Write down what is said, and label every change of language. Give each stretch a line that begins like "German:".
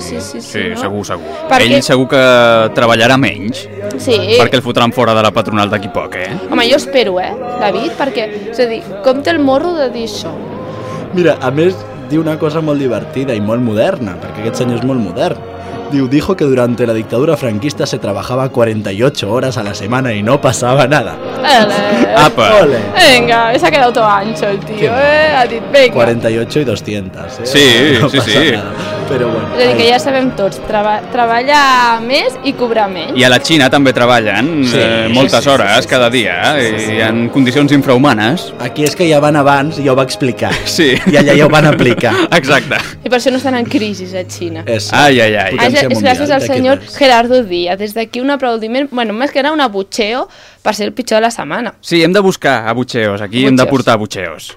Catalan: Sí, sí, sí, sí, sí, no? Segur, segur. Perquè... ell segur que treballarà menys. Sí. Perquè el fotran fora de la patronal d'aquí poc, eh? Home, jo espero, David, perquè, és a dir, com té el morro de dir això? Mira, a més, diu una cosa molt divertida i molt moderna, perquè aquest senyor és molt modern.
Spanish: Diu, dijo que durante la dictadura franquista se trabajaba 48 horas a la semana y no pasaba nada.
Catalan: ¡Apa!
Spanish: Venga, se ha quedado todo ancho el tío,
Catalan: ha dit,
Spanish: venga. 48 y 200, ¿eh? Sí, no sí, sí. Nada.
Catalan: Però bueno. És a dir, que ja sabem tots, treballa més i cobra més. I a la Xina també treballen moltes hores cada dia, sí. I en condicions infrahumanes. Aquí és que ja van abans, ja ho va explicar, sí. I allà ja ho van aplicar. Exacte. I per això no estan en crisi a Xina. Ai. És gràcies al senyor Gerardo Díaz. Des d'aquí un aplaudiment, bueno, més que era un abucheo per ser el pitjor de la setmana. Sí, hem de buscar abucheos, aquí abucheos. Hem de portar abucheos.